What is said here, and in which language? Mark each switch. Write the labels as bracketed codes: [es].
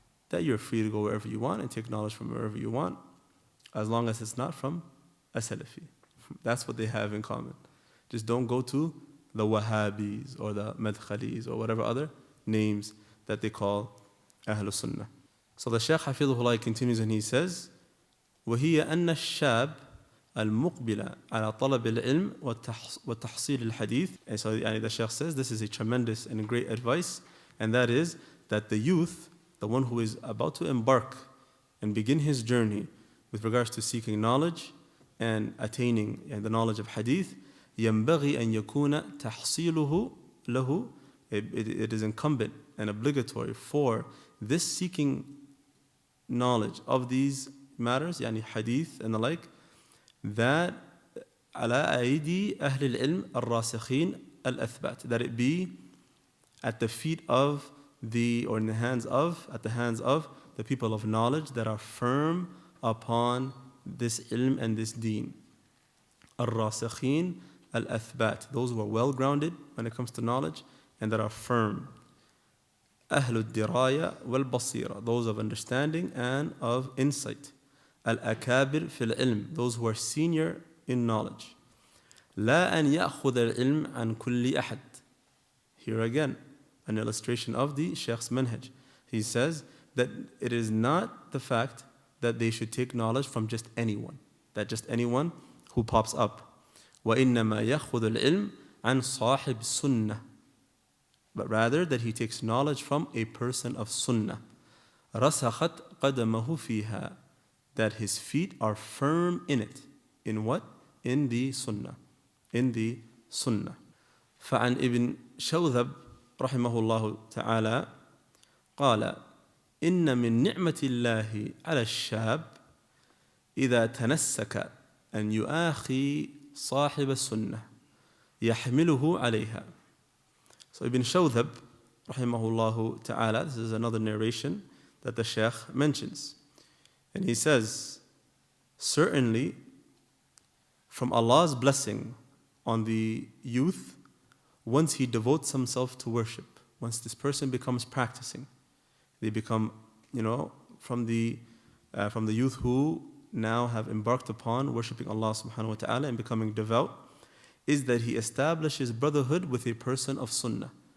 [en] That you're free to go wherever you want and take knowledge from wherever you want, as long as it's not from a Salafi. That's what they have in common. Just don't go to the Wahhabis or the Madkhalis or whatever other names that they call Ahlul Sunnah. So the Shaykh Hafidhullah continues and he says, [ar] وَهِيَ أَنَّ الشَّابِ الْمُقْبِلَ عَلَى طَلَبِ الْعِلْمِ وَتَحْصِيلِ الْحَدِيثِ. [en] And so the Shaykh says this is a tremendous and great advice, and that is that the youth, the one who is about to embark and begin his journey with regards to seeking knowledge and attaining the knowledge of hadith, [ar] ينبغي أن يكون تحصيله له. [en] It is incumbent and obligatory for this seeking knowledge of these matters, يعني hadith and the like, that [ar] على أيدي أهل العلم الراسخين الأثبات, [en] that it be at the feet of or in the hands of, at the hands of the people of knowledge that are firm upon this ilm and this deen. [ar] الراسخين الأثبات, [en] those who are well grounded when it comes to knowledge and that are firm. [ar] أهل الدراية والبصيرة, [en] those of understanding and of insight. [ar] الأكابر في العلم, [en] those who are senior in knowledge. [ar] لا أن يأخذ العلم عن كل أحد. [en] Here again, an illustration of the Shaykh's manhaj. He says that it is not the fact that they should take knowledge from just anyone, that just anyone who pops up. [ar] وَإِنَّمَا يَأْخُذُ الْعِلْمِ عَنْ صَاحِبِ السُّنَّةِ, [en] but rather that he takes knowledge from a person of sunnah. [ar] رَسَخَتْ قَدَمَهُ فِيهَا, [en] that his feet are firm in it. In what? In the sunnah. In the sunnah. [ar] فعن ابن شوذب رحمه الله تعالى قال إن من نعمة الله على الشاب إذا تنسك أن يؤاخي صاحب السنة يحمله عليها. [en] So Ibn Shawdhab rahimahullah ta'ala, this is another narration that the Shaykh mentions, and he says, certainly from Allah's blessing on the youth, once he devotes himself to worship, once this person becomes practicing, they become, from the youth who now have embarked upon worshipping Allah subhanahu wa ta'ala and becoming devout, is that he establishes brotherhood with a person of sunnah.